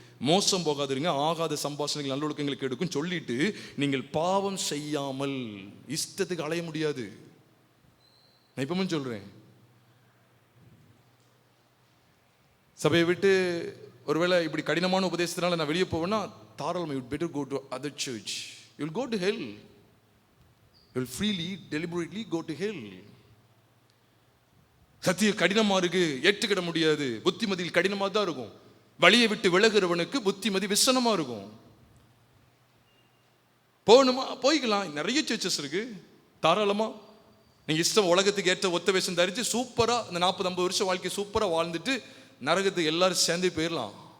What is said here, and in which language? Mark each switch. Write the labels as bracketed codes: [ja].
[ta] மோசம் போகாதிருங்க, ஆகாத சம்பாஷணைகள் நல்லொழுக்கங்களுக்கு எடுக்கும் சொல்லிட்டு, நீங்கள் பாவம் செய்யாமல் இஷ்டத்துக்கு அலைய முடியாது. நான் இப்பவும் சொல்றேன், சபையை விட்டு ஒருவேளை இப்படி கடினமான உபதேசத்தினால நான் வெளியே போவேன்னா தாராளமாக, [en] you better go to other church. You'll go to hell. You'll freely, deliberately go to hell. [ta] சத்தியம் கடினமா இருக்கு, ஏற்றுக்கிட முடியாது, புத்திமதியில் கடினமா தான் இருக்கும். வழியை விட்டு விலகுறவனுக்கு புத்திமதி விசனமா இருக்கும். போகணுமா போய்க்கலாம், நிறைய சர்ச்சஸ் இருக்கு, தாராளமா நீங்க இஷ்டம். உலகத்துக்கு ஏற்ற ஒத்த வேஷம் தரிச்சு சூப்பரா இந்த 40-50 வருஷம் வாழ்க்கை சூப்பரா வாழ்ந்துட்டு நரகத்துக்கு எல்லாரும் சேர்ந்து போயிடலாம்.